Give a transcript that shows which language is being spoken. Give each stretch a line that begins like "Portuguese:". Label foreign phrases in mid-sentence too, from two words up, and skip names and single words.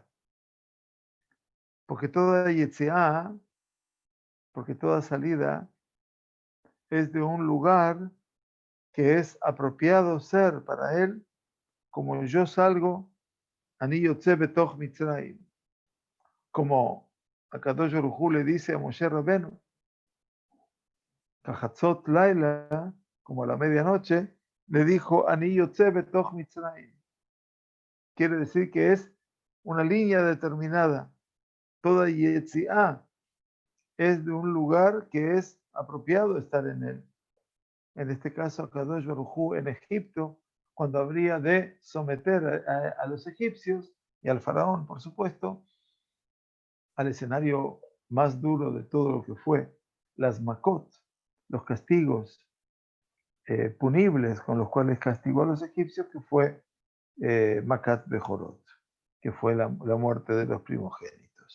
Spanish: Porque toda yetziá, porque toda salida es de un lugar que es apropiado ser para él, como yo salgo,
Hebrew: אני יוצא בתוך מצרים.
Spanish: Como
Hebrew: הקדוש ברוך הוא
Spanish: le dice a
Hebrew: משה רבנו, כחצות לילה,
Spanish: como a la medianoche, le dijo
Hebrew: אני יוצא בתוך מצרים.
Spanish: Quiere decir que es una línea determinada. Toda yetziá es de un lugar que es apropiado estar en él. En este caso,
Hebrew: הקדוש ברוך הוא
Spanish: en Egipto, cuando habría de someter a los egipcios y al faraón, por supuesto, al escenario más duro de todo lo que fue, las makot, los castigos punibles con los cuales castigó a los egipcios, que fue
Hebrew: מכת בכורות,
Spanish: que fue la muerte de los primogénitos.